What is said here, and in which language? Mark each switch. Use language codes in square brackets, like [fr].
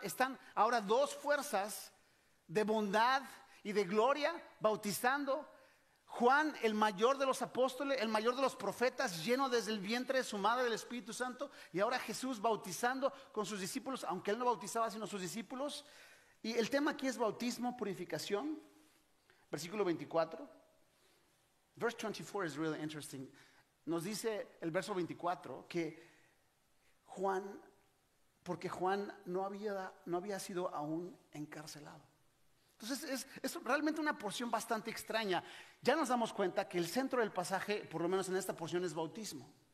[es] Están ahora dos fuerzas de bondad y de gloria bautizando. Juan, el mayor de los apóstoles, el mayor de los profetas, lleno desde el vientre de su madre del Espíritu Santo, y ahora Jesús bautizando con sus discípulos, aunque él no bautizaba sino sus discípulos. Y el tema aquí es bautismo, purificación. Versículo 24. [en] Verse 24 is really interesting. [es] Nos dice el verso 24 que porque Juan no había sido aún encarcelado. Entonces es realmente una porción bastante extraña. Ya nos damos cuenta que el centro del pasaje, por lo menos en esta porción, es bautismo.